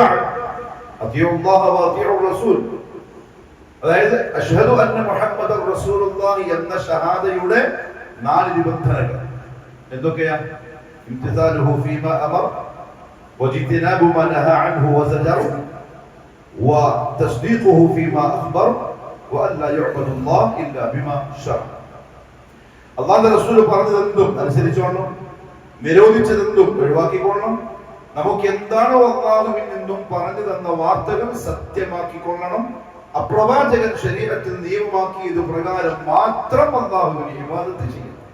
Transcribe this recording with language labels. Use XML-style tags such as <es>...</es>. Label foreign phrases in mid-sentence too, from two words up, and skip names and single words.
<ar>أطيعوا الله وأطيعوا الرسول.</ar> <ml>അതായത്</ml> <ar>أشهد أن محمدا رسول الله</ar> <ml>എന്ന ഷഹാദയുടെ 4 നിബന്ധനകൾ എന്തൊക്കെയാ?</ml> <ar>امتثاله فيما أمر واجتناب ما نهى عنه وزجر وتصديقه فيما أخبر وألا يعبد الله إلا بما شرع.</ar> <ml>അല്ലാഹുവിന്റെ റസൂൽ പറഞ്ഞതെന്തും അനുസരിച്ചോളണം, നിരോധിച്ചതെന്തും ഒഴിവാക്കിക്കൊള്ളണം. നമുക്ക് എന്താണോ അല്ലാഹുവിൽ നിന്നും പറഞ്ഞു തന്ന വാർത്തകൾ സത്യമാക്കിക്കൊള്ളണം. അപ്രവാചകൻ ശരീഅത്തിൽ നിയമമാക്കിയത് പ്രകാരം മാത്രം അല്ലാഹുവിനെ ഇബാദത്ത് ചെയ്യണം.</ml>